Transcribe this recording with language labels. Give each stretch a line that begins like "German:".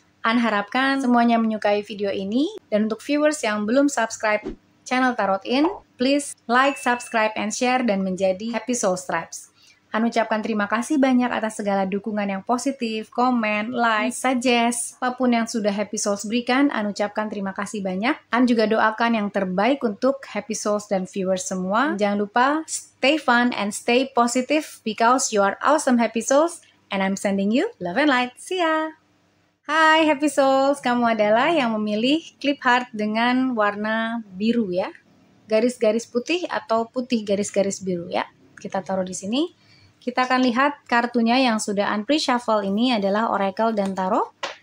Indonesian: An harapkan semuanya menyukai video ini. Dan untuk viewers yang belum subscribe channel Tarot In,
English: please like, subscribe, and share
Indonesian: dan menjadi Happy Souls Tribes. An ucapkan terima kasih banyak atas segala dukungan yang positif, komen, like, suggest, apapun yang sudah Happy Souls berikan. An ucapkan terima kasih banyak. An juga doakan yang terbaik untuk Happy Souls dan viewers semua. Jangan lupa
English: stay fun and stay positive because you are awesome Happy Souls. And I'm sending you love and light. See ya!
Indonesian: Hai Happy Souls, kamu adalah yang memilih clip heart dengan warna biru ya. Garis-garis putih atau putih garis-garis biru ya. Kita taruh di sini. Kita akan lihat kartunya yang sudah An pre-shuffle ini adalah Oracle dan Tarot.